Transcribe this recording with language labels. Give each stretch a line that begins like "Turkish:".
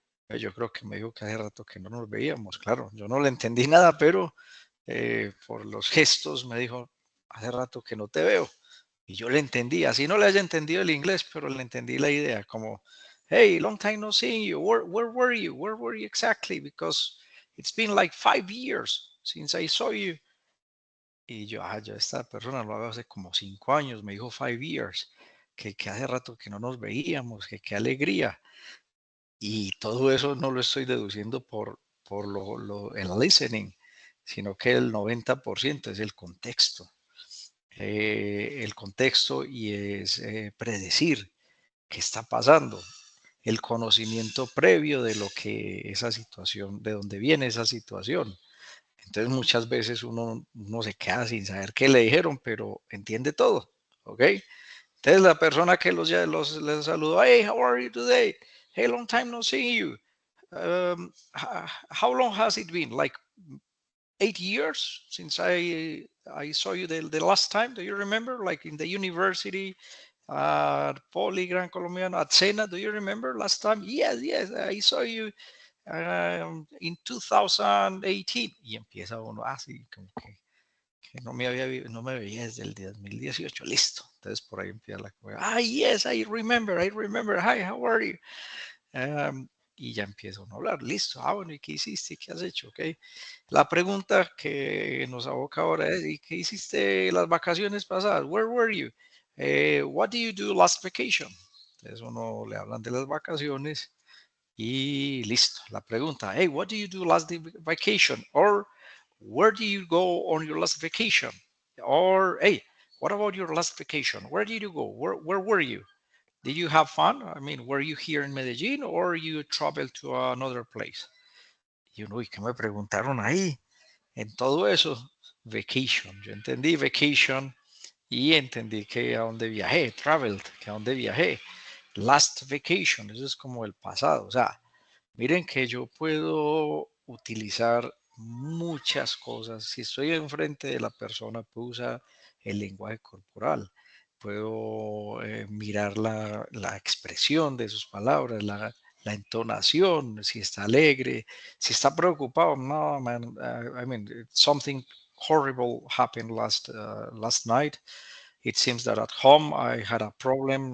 Spanish: Yo creo que me dijo que hace rato que no nos veíamos. Claro, yo no le entendí nada, pero por los gestos me dijo, hace rato que no te veo. Y yo le entendí, así no le haya entendido el inglés, pero le entendí la idea, como,
English: hey, long time no seeing you. Where were you? Where were you exactly? Because it's been like 5 years since I saw you.
Spanish: Y yo, ya esta persona lo hago hace como 5 años, me dijo 5 years, que hace rato que no nos veíamos, que qué alegría. Y todo eso no lo estoy deduciendo por el listening, sino que el 90% es el contexto. El contexto y es predecir qué está pasando, el conocimiento previo de lo que esa situación, de dónde viene esa situación. Entonces muchas veces uno se queda sin saber qué le dijeron, pero entiende todo, ¿ok? Entonces la persona que les saludó,
English: hey, how are you today? Hey, long time no see you. How long has it been? Like 8 years since I saw you the last time. Do you remember? Like in the university, Poli Gran Colombiano, at Sena. Do you remember last time? Yes, yes, I saw you in 2018.
Spanish: Y empieza uno así, como que no no me veía desde el 2018. Listo. Entonces por ahí empieza la cosa.
English: Yes, I remember. Hi, how are you?
Spanish: Y ya empieza uno a hablar. Listo. Bueno, ¿y qué hiciste? ¿Qué has hecho? Ok. La pregunta que nos aboca ahora es, ¿y qué hiciste las vacaciones pasadas?
English: Where were you? What do you do last vacation?
Spanish: Entonces uno le hablan de las vacaciones y listo. La pregunta,
English: hey, what do you do last vacation? Or where do you go on your last vacation? Or hey, what about your last vacation? Where did you go? Where were you? Did you have fun? I mean, were you here in Medellín or you traveled to another place?
Spanish: Y uno, ¿y qué me preguntaron ahí? En todo eso, vacation. Yo entendí vacation y entendí que a dónde viajé, traveled, que a dónde viajé. Last vacation, eso es como el pasado. O sea, miren que yo puedo utilizar muchas cosas. Si estoy enfrente de la persona, puedo usar el lenguaje corporal. Puedo mirar la expresión de sus palabras, la entonación, si está alegre, si está preocupado.
English: No, man, I mean, something horrible happened last night. It seems that at home I had a problem.